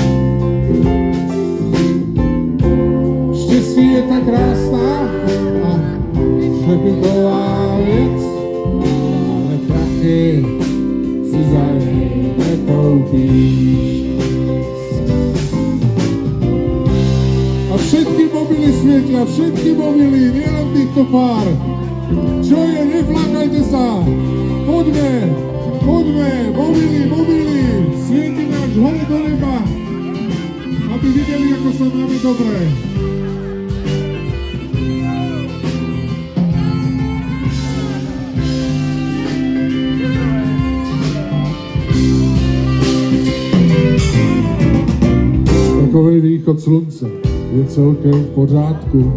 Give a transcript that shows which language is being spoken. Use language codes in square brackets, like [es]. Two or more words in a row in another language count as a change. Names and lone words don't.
[cs] Štěstí je tak krásná a přebytová věc, ale prachy si za něj nekoupíš. [sk] A všetky mobily světla, všetky mobily, nielen týchto pár. Čo je, neflákajte sa, poďme, mobily, svietime až hore do neba a aby videli, ako sa máme dobre. [cs] Takovej východ slunce je celkem v pořádku.